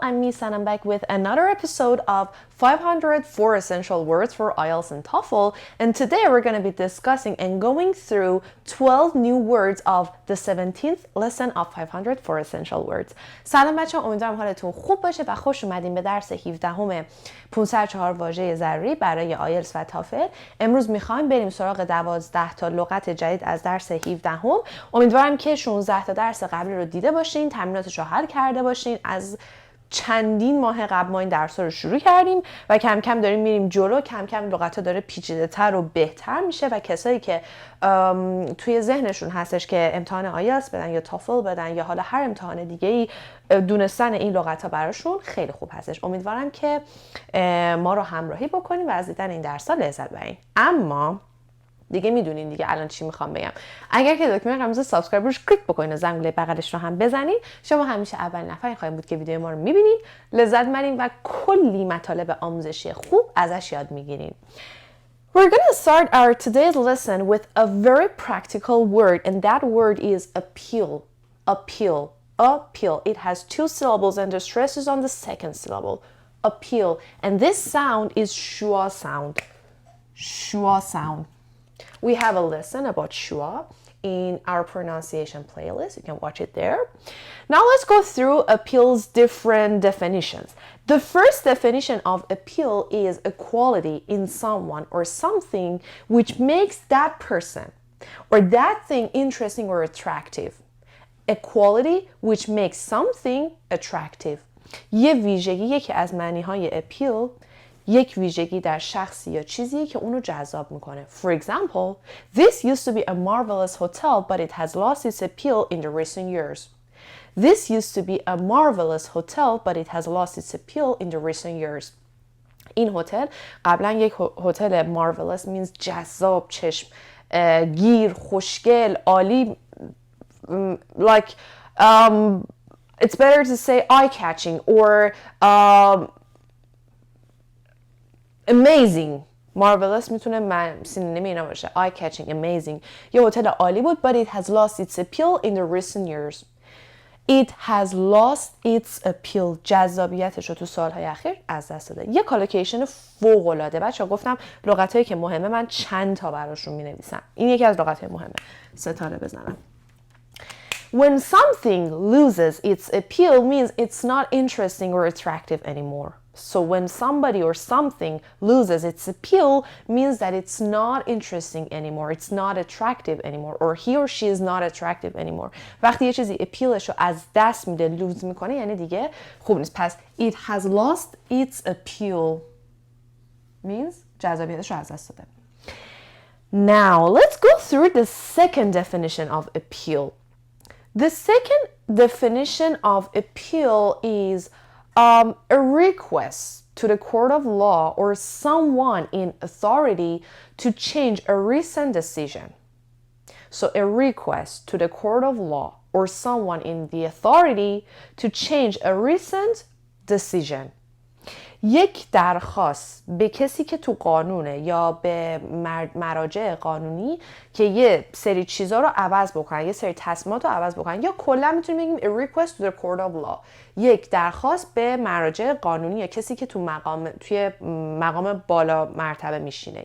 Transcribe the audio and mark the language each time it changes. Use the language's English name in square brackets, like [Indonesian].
[English] I'm Misa and I'm back with another episode of 504 Essential Words for IELTS and TOEFL. And today we're going to be discussing and going through 12 new words of the 17th lesson of 504 Essential Words. [Persian] سلام بچه‌ها، امیدوارم حالتون خوب باشه و خوش اومدین به درس 17 504 واژه ضروری برای آیلتس و تافل. امروز میخوایم بریم سراغ 12 تا لغت جدید از درس 17. امیدوارم که 16 تا درس قبلی رو دیده باشین، تمریناتش رو حل کرده باشین. از چندین ماه قبل ما این درس‌ها رو شروع کردیم و کم کم داریم میریم جلو. کم کم لغت‌ها داره پیچیده‌تر و بهتر میشه و کسایی که توی ذهنشون هستش که امتحان آیلتس بدن یا تافل بدن یا حالا هر امتحان دیگه‌ای، دونستن این لغت‌ها براشون خیلی خوب هستش. امیدوارم که ما رو همراهی بکنیم و از دیدن این درس‌ها لذت ببرین. اما دیگه میدونین دیگه الان چی میخوام بگم. اگر که دکمه قرمز سابسکرایب روش کلیک بکنین و زنگوله بغلش رو هم بزنین، شما همیشه اول نفری خواهید بود که ویدیو ما رو میبینین، لذت میبرین و کلی مطالب آموزشی خوب ازش یاد میگیرین. [English] We're going to start our today's lesson with a very practical word, and that word is appeal. Appeal. Appeal. It has two syllables and the stress is on the second syllable. Appeal. And this sound is schwa sound. Schwa sound. We have a lesson about schwa in our pronunciation playlist. You can watch it there. Now let's go through appeal's different definitions. The first definition of appeal is a quality in someone or something which makes that person or that thing interesting or attractive. A quality which makes something attractive. [Persian] یه ویژگی، یکی از معنی‌های appeal، یک ویژگی در شخصی یا چیزی که اونو جذاب میکنه. [English] For example, this used to be a marvelous hotel, but it has lost its appeal in the recent years. This used to be a marvelous hotel, but it has lost its appeal in the recent years. [Persian] این هتل قبلا یک هتل [English] marvelous means [Persian] جذاب، چشم گیر، خوشگل، عالی. [English] Like it's better to say eye-catching or amazing. [Persian] Marvelous میتونه سینونیم اینا باشه. [English] Eye-catching, amazing. [Persian] یه هتل عالی بود, [English] but it has lost its appeal in the recent years. It has lost its appeal. [Persian] جذابیتش رو تو سالهای اخیر از دست داده. یه کالوکیشن فوق‌العاده. بچه‌ها گفتم لغتایی که مهمه من چند تا براشون می‌نویسم. این یکی از لغت‌های مهمه. ستاره بزنم. [English] When something loses its appeal means it's not interesting or attractive anymore. So when somebody or something loses its appeal means that it's not interesting anymore, it's not attractive anymore, or he or she is not attractive anymore. [Persian] وقتی یه چیزی appealش رو از دست میده، لوز میکنه، یعنی دیگه خوب نیست. پس [English] it has lost its appeal means [Persian] جذابیتش رو از دست داده. [English] Now let's go through the second definition of appeal. The second definition of appeal is a request to the court of law or someone in authority to change a recent decision. So a request to the court of law or someone in the authority to change a recent decision. [Persian] یک درخواست به کسی که تو قانونه یا به مراجع قانونی که یه سری چیزا رو عوض بکنن، یه سری تصمیمات رو عوض بکنن، یا کلا میتونیم بگیم [English] a request to the court of law. [Persian] یک درخواست به مراجع قانونی یا کسی که توی مقام بالا مرتبه میشینه.